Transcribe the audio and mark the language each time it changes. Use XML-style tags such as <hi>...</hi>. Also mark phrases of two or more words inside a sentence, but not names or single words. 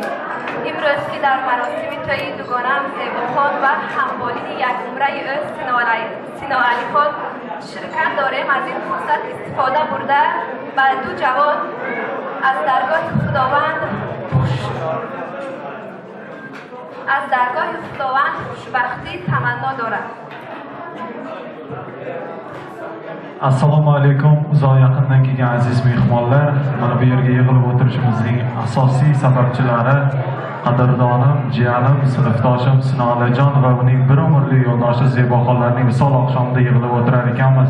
<fa>امروز که در مراسم توی دوگانم زیباخان و همبالی یک عمره سینا علی خان شرکت داریم، از این فرصت استفاده برده بر دو جوان از درگاه خداوند خوشبختی تمنا دارد.</fa> <uz>Assalomu alaykum, uzoq yaqindan kelgan aziz mehmonlar. Mana bu yerga yig'ilib o'tirishimizning asosiy sababchilari qadrdonim, jiyanim, sinfdoshim Sinolajon va uning bir umrli yo'ldoshi Zeboxonlarning misol oqshomida yig'ilib o'tirar ekanmiz.</uz>